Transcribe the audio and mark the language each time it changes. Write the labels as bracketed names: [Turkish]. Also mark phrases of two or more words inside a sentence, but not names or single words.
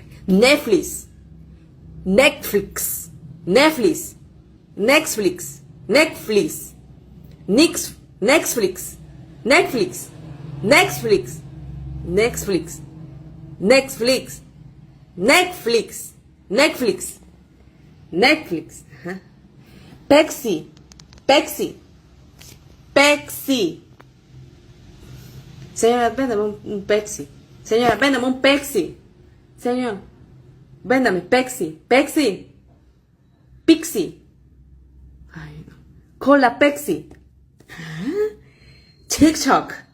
[Spanish] Netflix, Netflix, Netflix, Netflix, Netflix, Netflix, Netflix, Netflix, Netflix, Netflix, Netflix, Netflix, Netflix, Netflix, Pepsi, Pepsi, Pepsi. Señora, véndame un Pepsi. Señora, véndame un Pepsi. Señor, véndame Pepsi, Pepsi, Pixie. Ay, no. Cola Pepsi. TikTok.